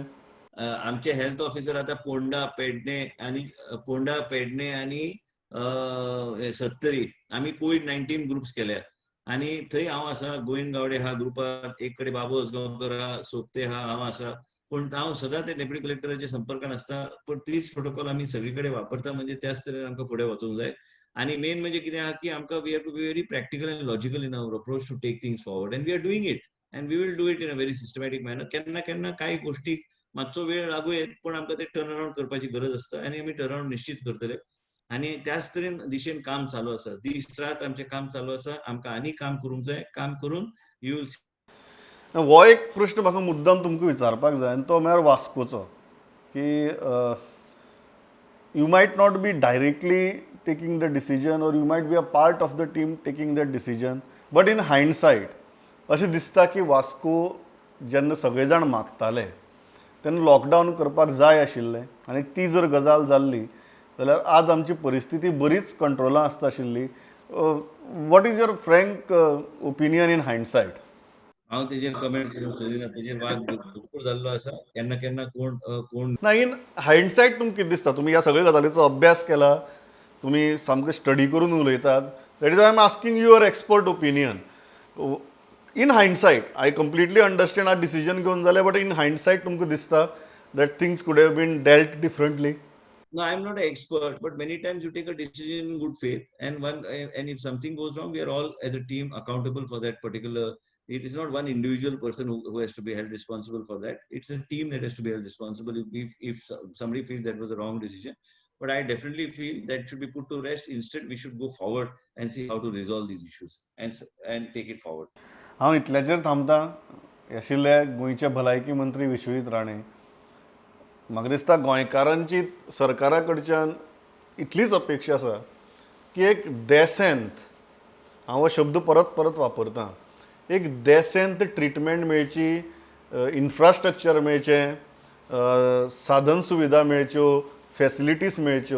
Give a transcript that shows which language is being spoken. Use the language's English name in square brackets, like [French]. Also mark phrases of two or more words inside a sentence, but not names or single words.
[Konkani] आमचे [English] health officer [Konkani] आता पोंडा पेडणे आणि सत्तरी आम्ही COVID-19 ग्रुप्स केल्या आणि थंय हांव आसा. गोविंद गावडे हा ग्रुपात, एक कडे बाबू असगांवकर हा, सोपते हा, हांव आसा. पण हांव सदां ते डेप्युटी कलेक्टराच्या संपर्कान आसता. पण तीच प्रोटोकॉल आमी सगळीकडे वापरता म्हणजे त्याच तरेन आमकां फुडें वचूंक जाय. आणि मेन म्हणजे कितें आहा की आमकां [English] we have to be very practical and logical in our approach to take things forward and we are doing it and we will do it in a very systematic manner. [Konkani] केन्ना केन्ना काही गोष्टी मातसो वेळ लागू येत पण आमकां ते [English] turn around [Konkani] करपाची गरज आसता आणि आमी [English] turn around [Konkani] निश्चित करतले. आणि त्याच तरेन दिशेन काम चालू आसा. दीस रात आमचें काम चालू आसा. आमकां आनी काम करूंक जाय. काम करून [English] you will [Konkani] हो एक प्रश्न म्हाका मुद्दाम तुमकां विचारपाक जाय आनी तो म्हळ्यार वास्कोचो की [English] you might not be directly taking the decision or you might be a part of the team taking that decision, but in hindsight [Konkani] अशें दिसता की वास्को जेन्ना सगळे जाण मागताले तेन्ना लॉकडावन करपाक जाय आशिल्लें आनी ती जर गजाल जाल्ली जाल्यार आज आमची परिस्थिती बरीच कंट्रोलां आसता आशिल्ली. [English] What is your frank opinion in hindsight? [Konkani] हांव तेजेर कमेंट करूंक सोदिना. तेजेर वाद भरपूर जाल्लो आसा. केन्ना केन्ना कोण ना [English] in hindsight [Konkani] तुमकां कितें दिसता? तुमी ह्या सगळ्या गजालीचो अभ्यास केला, तुमी सामकें स्टडी करून उलयतात. [English] That is I am asking your expert opinion. In hindsight I completely understand [Konkani] हा डिसिजन घेवन जालें, [English] but in hindsight [Konkani] तुमकां दिसता [English] that things could have been dealt differently? No, I'm not an expert, but many times you take a decision in good faith, and if something goes wrong, we are all as a team accountable for that particular. It is not one individual person who has to be held responsible for that. It's a team that has to be held responsible if somebody feels that was a wrong decision. But I definitely feel that should be put to rest. Instead, we should go forward and see how to resolve these issues and take it forward. [Konkani] हांव इतल्याचेर थांबतां. आशिल्ले गोंयचे भलायकी मंत्री विश्वजीत राणे. म्हाका दिसता गोंयकारांची सरकारा कडच्यान इतलीच अपेक्षा आसा की एक देसेंत, हांव हो शब्द परत परत वापरतां, एक देसेंत ट्रिटमेंट मेळची, इन्फ्रास्ट्रक्चर मेळचें, साधन सुविधा मेळच्यो, फॅसिलिटीज मेळच्यो.